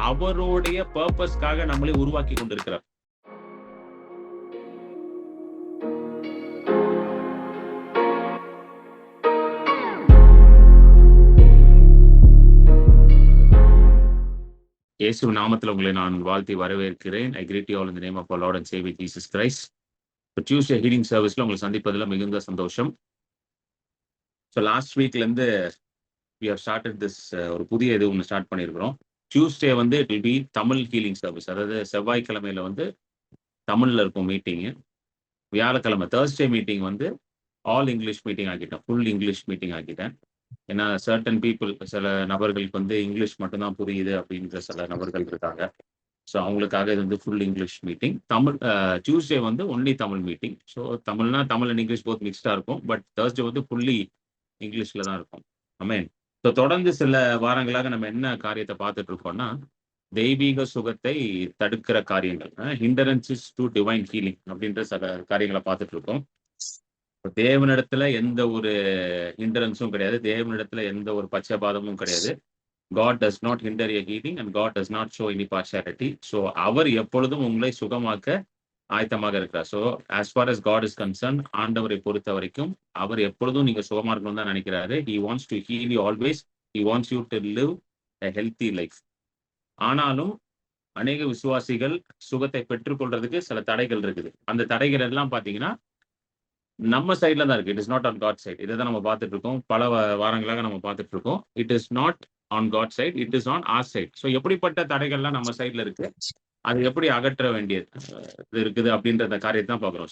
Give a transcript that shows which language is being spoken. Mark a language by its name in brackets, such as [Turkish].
[Tamil] அவருடைய பர்பஸ்க்காக நம்மளை உருவாக்கி கொண்டிருக்கிறார். இயேசு நாமத்தில் உங்களை நான் வாழ்த்தி வரவேற்கிறேன். [English] I greet you all in the name of our Lord and Savior Jesus Christ. [Tamil] இப்போ டியூஸ்டே ஹீலிங் சர்வீஸ்ல உங்களை சந்திப்பதில் மிகுந்த சந்தோஷம். ஸோ லாஸ்ட் வீக்ல இருந்து [English] we have started this [Tamil] ஒரு புதிய இது ஒன்று ஸ்டார்ட் பண்ணியிருக்கிறோம். டியூஸ்டே வந்து [English] It will be Tamil healing service. [Tamil] அதாவது செவ்வாய்க்கிழமையில வந்து தமிழ்ல இருக்கும் மீட்டிங்கு. வியாழக்கிழமை தேர்ஸ்டே மீட்டிங் வந்து all English meeting ஆக்கிட்டேன். Full English meeting ஆக்கிட்டேன். ஏன்னா சர்டன் பீப்புள், சில நபர்களுக்கு வந்து இங்கிலீஷ் மட்டும்தான் புரியுது அப்படின்ற சில நபர்கள் இருக்காங்க. ஸோ அவங்களுக்காக இது வந்து full English meeting. Tamil Tuesday வந்து only Tamil meeting. So தமிழ்னா Tamil and English both மிக்ஸ்டாக இருக்கும். பட் தேர்ஸ்டே வந்து ஃபுல்லி இங்கிலீஷில் தான் இருக்கும். ஆமென். ஸோ தொடர்ந்து சில வாரங்களாக நம்ம என்ன காரியத்தை பார்த்துட்டு இருக்கோம்னா, தெய்வீக சுகத்தை தடுக்கிற காரியங்கள், [English] hindrances to divine healing [Tamil] அப்படின்ற சில காரியங்களை பார்த்துட்டு இருக்கோம். தேவனிடத்துல எந்த ஒரு ஹிண்டரன்ஸும் கிடையாது. தேவனிடத்துல எந்த ஒரு பட்சபாதமும் கிடையாது. [English] God does not hinder your healing and God does not show any partiality. [Tamil] So அவர் எப்பொழுதும் உங்களை சுகமாக்க ஆயத்தமாக இருக்கிறார். So [English] as far as God is concerned, [Tamil] ஆண்டவரை பொறுத்த வரைக்கும் அவர் எப்பொழுதும் நீங்க சுகமா இருக்கணும்னு தான் நினைக்கிறாரு. [English] He wants to heal you always. He wants you to live a healthy life. [Tamil] ஆனாலும் அநேக விசுவாசிகள் சுகத்தை பெற்றுக்கொள்றதுக்கு சில தடைகள் இருக்குது. அந்த தடைகள் எல்லாம் பாத்தீங்கன்னா நம்ம சைட்ல தான் இருக்கு. [English] It is not on God side. [Tamil] இதை தான் நம்ம பார்த்துட்டு இருக்கோம். பல வாரங்களாக நம்ம பார்த்துட்டு இருக்கோம். [English] It is not on God side, it is on our side. [Tamil] So எப்படிப்பட்ட தடைகள்லாம் நம்ம சைட்ல இருக்கு, அது எப்படி அகற்ற வேண்டியது இருக்குது அப்படின்ற காரியத்தை தான் பார்க்குறோம்.